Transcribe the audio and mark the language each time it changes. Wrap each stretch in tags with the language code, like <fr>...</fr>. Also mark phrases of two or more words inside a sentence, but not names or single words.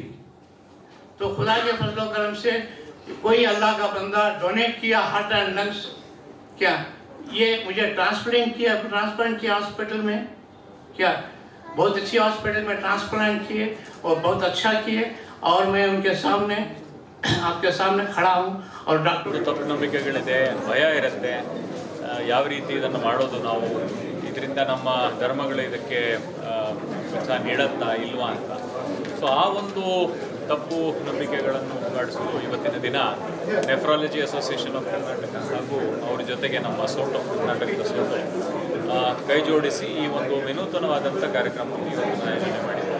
<hi>तो खुदा के फजलो करम से कोई अल्लाह का बंदा डोनेट किया</hi> <en>heart and lungs,</en> <hi>क्या ये मुझे ट्रांसप्लांट किया हॉस्पिटल में, क्या बहुत अच्छी हॉस्पिटल में ट्रांसप्लांट किए और बहुत अच्छा किए, और मैं उनके सामने आपके सामने खड़ा हूँ। और डॉक्टर</hi> <kn>ತಪ್ಪು ನಂಬಿಕೆಗಳಿದೆ, ಭಯ ಇರುತ್ತೆ, ಯಾವ ರೀತಿ ಇದನ್ನು ಮಾಡೋದು, ನಾವು ಇದರಿಂದ ನಮ್ಮ ಧರ್ಮಗಳು ಇದಕ್ಕೆ ಪ್ರೋತ್ಸಾಹ ನೀಡುತ್ತಾ ಇಲ್ವಾ ಅಂತ. ಸೊ ಆ ಒಂದು ತಪ್ಪು ನಂಬಿಕೆಗಳನ್ನು ಹೋಗಲಾಡಿಸಲು ಇವತ್ತಿನ ದಿನ ನೆಫ್ರಾಲಜಿ ಅಸೋಸಿಯೇಷನ್ ಆಫ್ ಕರ್ನಾಟಕ ಹಾಗೂ ಅವ್ರ ಜೊತೆಗೆ ನಮ್ಮ ಸೋಟೋ, ಕರ್ನಾಟಕದ ಸೋಟೋ ಕೈ ಜೋಡಿಸಿ ಈ ಒಂದು ವಿನೂತನವಾದಂಥ ಕಾರ್ಯಕ್ರಮವನ್ನು ಇವತ್ತು ಆಯೋಜನೆ ಮಾಡಿದ್ದಾರೆ.</kn>